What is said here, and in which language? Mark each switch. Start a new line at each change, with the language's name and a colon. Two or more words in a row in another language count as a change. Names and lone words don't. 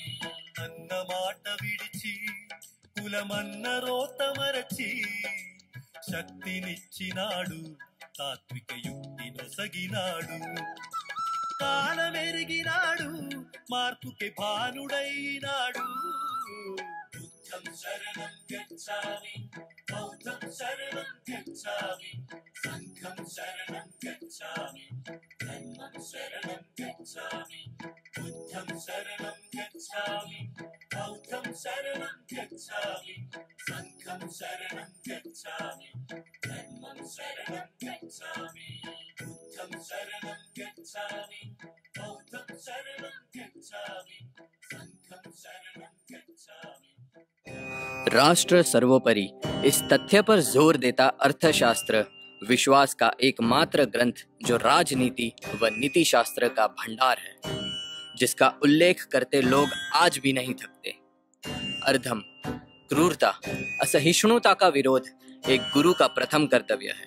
Telugu: అన్న మాట విడిచి కులమన్న రోత మరచి, శక్తినిచ్చినాడు తాత్విక యుక్తి నొసగినాడు. కాలమెరిగినాడు మార్పుకి భానుడైనాడు.
Sanskrit: बुद्धं शरणं गच्छामि बौद्धं शरणं गच्छामि संघं शरणं गच्छामि धर्मं शरणं गच्छामि बुद्धं शरणं गच्छामि बौद्धं शरणं गच्छामि संघं शरणं गच्छामि धर्मं शरणं गच्छामि बुद्धं शरणं गच्छामि बौद्धं शरणं गच्छामि संघं शरणं गच्छामि।
Hindi: राष्ट्र सर्वोपरि इस तथ्य पर जोर देता अर्थशास्त्र विश्वास का एकमात्र ग्रंथ जो राजनीति व नीति शास्त्र का भंडार है, जिसका उल्लेख करते लोग आज भी नहीं थकते। अधर्म, क्रूरता, असहिष्णुता का विरोध एक गुरु का प्रथम कर्तव्य है।